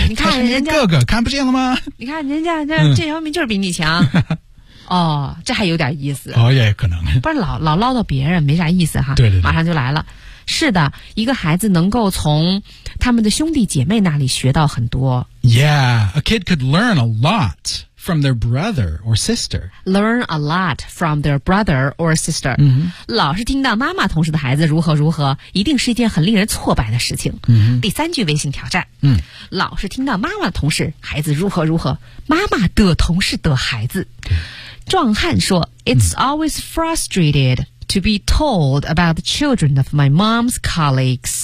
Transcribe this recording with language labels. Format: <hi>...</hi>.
<zh>你看人家他是你哥哥看不见了吗你看人家那、嗯、这方面就是比你强哦这还有点意思哦也可能不是老唠叨别人没啥意思哈对对对马上就来了是的一个孩子能够从他们的兄弟姐妹那里学到很多</zh> <en>Yeah, a kid could learn a lot from their brother or sister. Learn a lot from their brother or sister.、 Mm-hmm.</en> <zh>老是听到妈妈同事的孩子如何如何一定是一件很令人挫败的事情。 Mm-hmm. 第三句微信挑战、 mm-hmm. 老是听到妈妈同事孩子如何如何妈妈的同事的孩子。壮汉说</zh> <en>It's、mm-hmm. always frustrated. To be told about the children of my mom's colleagues.</en>